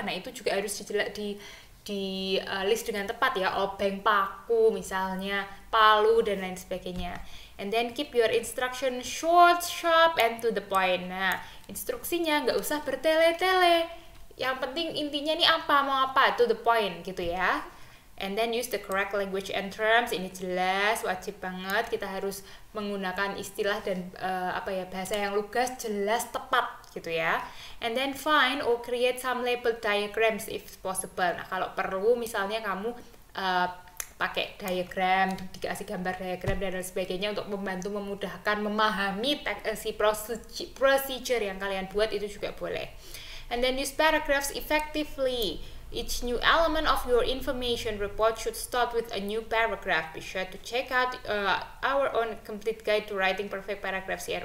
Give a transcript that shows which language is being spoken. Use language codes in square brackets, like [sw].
[id] Nah, itu juga harus di list dengan tepat ya, obeng, paku misalnya, palu dan lain sebagainya. [en] And then keep your instruction short, sharp, and to the point. [id] Nah, instruksinya nggak usah bertele-tele, yang penting intinya nih apa, mau apa, [en] to the point [id] gitu ya. [en] And then use the correct language and terms. [id] Ini jelas, wajib banget kita harus menggunakan istilah dan bahasa yang lugas, jelas, tepat gitu ya. [en] And then find or create some label diagrams if possible. [id] Nah, kalau perlu misalnya kamu pakai diagram, dikasih gambar diagram dan lain sebagainya untuk membantu memudahkan memahami si procedure yang kalian buat, itu juga boleh. [en] And then use paragraphs effectively. Each new element of your information report should start with a new paragraph. Be sure to check out our own complete guide to writing perfect paragraphs here.